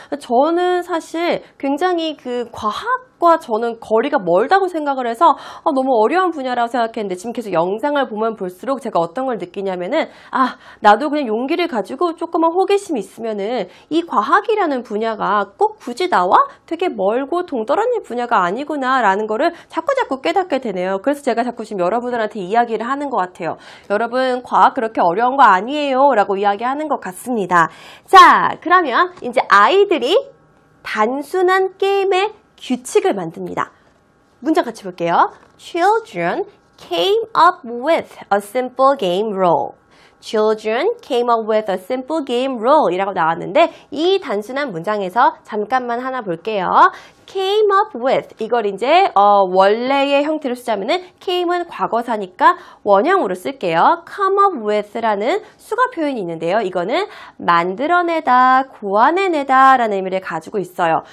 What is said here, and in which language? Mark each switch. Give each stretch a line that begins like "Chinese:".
Korean: 저는 사실 굉장히 그 과학과 저는 거리가 멀다고 생각을 해서 너무 어려운 분야라고 생각했는데 지금 계속 영상을 보면 볼수록 제가 어떤 걸 느끼냐면은 나도 그냥 용기를 가지고 조금만 호기심이 있으면은 이 과학이라는 분야가 꼭 굳이 나와 되게 멀고 동떨어진 분야가 아니구나 라는 거를 자꾸 깨닫게 되네요. 그래서 제가 자꾸 지금 여러분들한테 이야기를 하는 것 같아요. 여러분, 과학 그렇게 어려운 거 아니에요 라고 이야기하는 것 같습니다. 자, 그러면 이제 아이들이 단순한 게임의 규칙을 만듭니다. 문장 같이 볼게요.
English: Children came up with a simple game rule. Children came up with a simple game rule
Korean: 이라고 나왔는데 이 단순한 문장에서 잠깐만 하나 볼게요. came up with 이걸 이제 원래의 형태로 쓰자면은 came은 과거사니까 원형으로 쓸게요. come up with라는 수거 표현이 있는데요. 이거는 만들어내다, 고안해내다 라는 의미를 가지고 있어요.